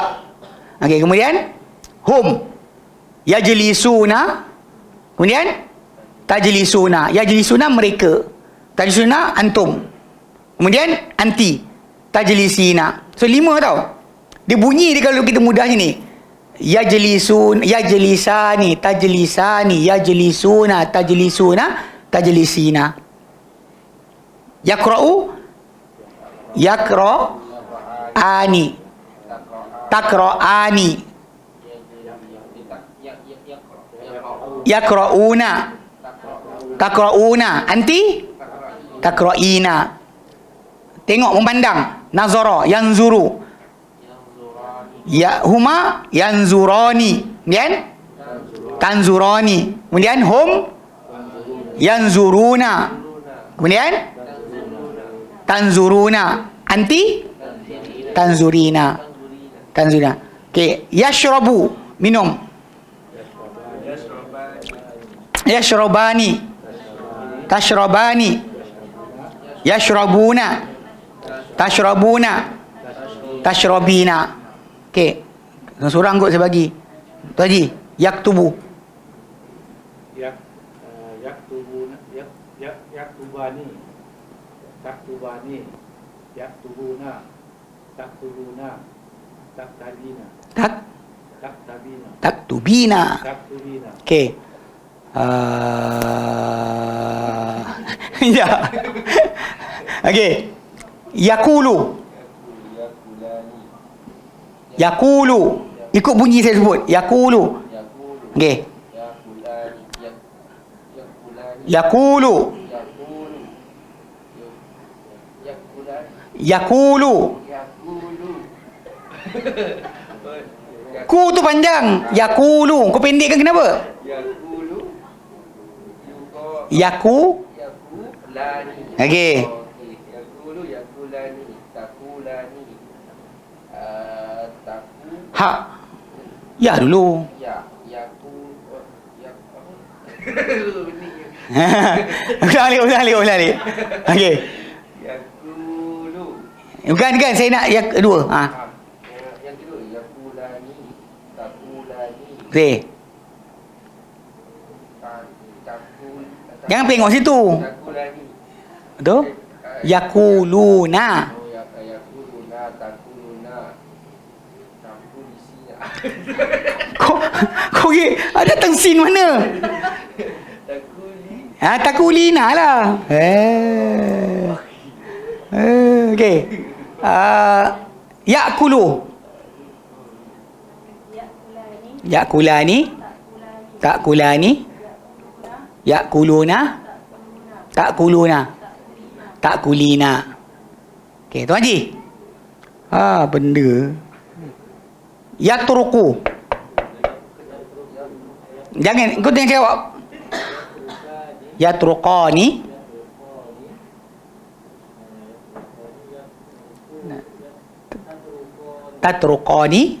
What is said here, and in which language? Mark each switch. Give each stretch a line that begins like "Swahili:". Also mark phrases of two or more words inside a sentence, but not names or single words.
Malay: Okey, kemudian
Arabic: هم يجلسون.
Malay: Kemudian
Arabic: تجلسون. يجلسون
Malay: mereka.
Arabic: تجلسون أنتم. Kemudian anti.
Malay: Tajlisina. So 5 tau. Dia bunyi dia kalau kita mudah ni.
Arabic: يجلس، يجلسان، تجلسان، يجلسون، تجلسون، تجلسين. يقرأ، يقرآن، تقرآن، يقرؤون، تقرؤون، أنتِ تقرئين.
Malay: Tengok memandang,
Arabic: نظر، ينظر، يا هما ينظران.
Malay: Kemudian tanzurani.
Arabic: Kemudian هم ينظرون.
Malay: Kemudian tanzuruna.
Arabic: أنتِ تنظرين. تنظرين.
Malay: Okey, yashrabu, minum.
Arabic: Yashrabani. تشربان. يشربون. تشربون. تشربين.
Malay: Okey. Seorang kot saya bagi. Tu Haji,
Arabic: yaktubu. Yaktubani. تكتبان. يكتبون. تكتبون. تكتبين. Taktabina. Taktubina. Taktubina.
Malay: Okey. Ya. Okey. Yakulu. Yakulu. Ikut bunyi saya sebut. Yakulu. Okey.
Arabic: Yakulu. Yakulu.
Malay: Ku tu panjang. Yakulu. Kau pendekkan kenapa?
Arabic: Yaku.
Malay: Okey. Ha. Ya dulu. Ulang. Okey. Bukan, saya nak yang kedua. Ha. Yang kedua,
Arabic: يأكلان، تأكلان.
Malay: Okey. Jangan tengok situ.
Arabic: Takulani.
Malay: Betul?
Arabic: Yakuluna. يأكلون، تأكلون. تأكلين.
Malay: Kau ada tengsin mana?
Arabic: Takuli.
Malay: Takulina lah. Okey.
Arabic: يأكل. يأكلان. تأكلان. يأكلون. تأكلون. تأكلين.
Malay: Okey, Tuan Haji. Benda.
Arabic: Yatruku.
Malay: Jangan, kau jangan jawab.
Arabic: يتركان. تتركان.